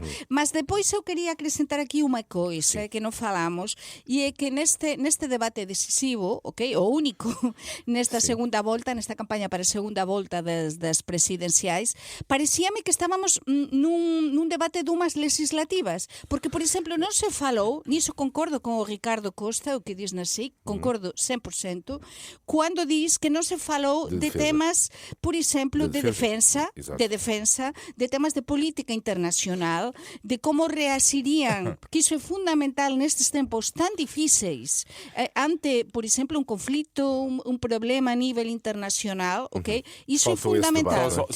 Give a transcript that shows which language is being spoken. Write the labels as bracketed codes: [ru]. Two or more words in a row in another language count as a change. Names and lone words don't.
[pt] Mas depois eu queria acrescentar aqui uma coisa que não falamos, e é que neste debate decisivo, o único, nesta segunda volta, nesta campanha para a segunda volta das presidenciais, parecía-me que estávamos num debate de umas legislativas, porque, por exemplo, non se falou, nisso concordo con o Ricardo Costa, o que diz na SIC, concordo 100%, quando diz que non se falou de temas, por exemplo, de defensa, de temas de política internacional, de como reagirían, que iso é fundamental nestes tempos tan difíceis, ante, por exemplo, un conflito, un problema a nivel internacional, Iso é fundamental.